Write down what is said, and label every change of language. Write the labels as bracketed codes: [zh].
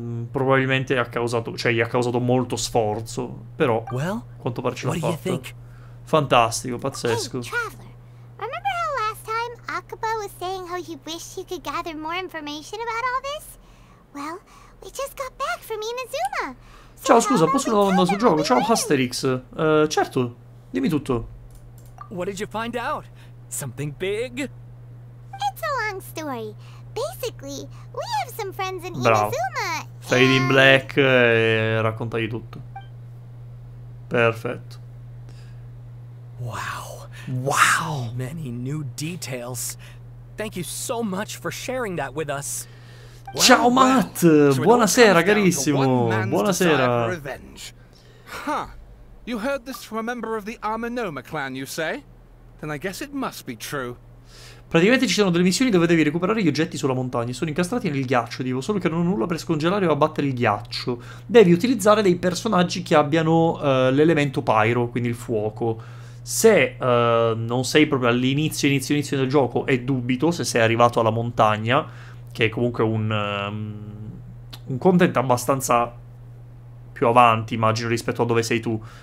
[it] probabilmente ha causato, cioè gli ha causato molto sforzo. Però quanto pare ce l'ha fatto. Fantastico, pazzesco. [en] Hey, Traveler, remember how last time Akaba was saying how he wished he could gather more information about all this? Well, we just got back from Inazuma. [it] Ciao, scusa, posso una domanda sul gioco? Ciao Asterix. Certo, dimmi tutto. [en] What did you find out? Something big? It's a long story. Basically, we have some friends in [it] Bravo. [en] Inazuma. [it] Fade in Black e raccontagli tutto. Perfetto. [en] Wow. Wow. So many new details. Thank you so much for sharing that with us. [it] Ciao Matt, buonasera carissimo. Buonasera. Huh. [en] You heard this from a member of the Nome clan, you say? Then I guess it must be true. [it] Praticamente ci sono delle missioni dove devi recuperare gli oggetti sulla montagna. Sono incastrati nel ghiaccio, dico, solo che non ho nulla per scongelare o abbattere il ghiaccio. Devi utilizzare dei personaggi che abbiano l'elemento pyro, quindi il fuoco. Se non sei proprio all'inizio del gioco, e dubito se sei arrivato alla montagna, che è comunque un content abbastanza più avanti, immagino, rispetto a dove sei tu.